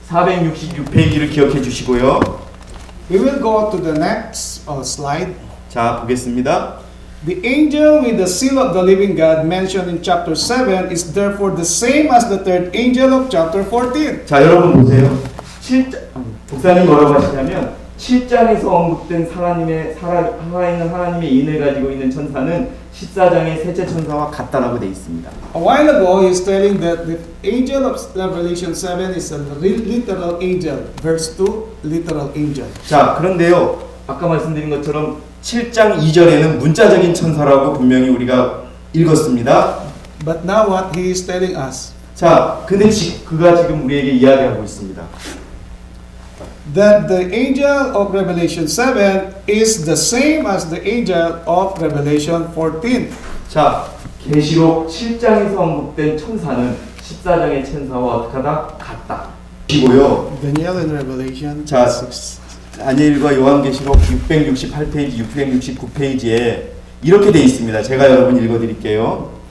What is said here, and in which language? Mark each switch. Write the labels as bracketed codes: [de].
[ko] 466페이지를 기억해 주시고요. [en] We will go to the next slide. [ko] 자, 보겠습니다. [en] The angel with the seal of the living God mentioned in chapter 7 is therefore the same as the third angel of chapter 14. [ko] 자, 여러분 보세요. 목사님 뭐라고 하시냐면 7장에서 언급된 살아있는 하나님의 인을 가지고 있는 천사는 14장의 셋째 천사와 같다라고 되어 있습니다. [en] A while ago, he's telling that the angel of Revelation 7 is a literal angel. Verse 2, literal angel. [ko] 자, 그런데요. 아까 말씀드린 것처럼 7장 2절에는 문자적인 천사라고 분명히 우리가 읽었습니다. [en] But now what he is telling us, [ko] 자, 근데 그가 지금 우리에게 이야기하고 있습니다. [en] that the angel of Revelation 7 is the same as the angel of Revelation 14. [ko] 자, 계시록 7장에서 언급된 천사는 14장의 천사와 어떻게 하다? 같다. 이고요. [en] Daniel in Revelation [ko] 자, [en] 6. [ko] 다니엘과 요한계시록 668페이지, 669페이지에 이렇게 돼 있습니다. 제가 여러분 읽어드릴게요.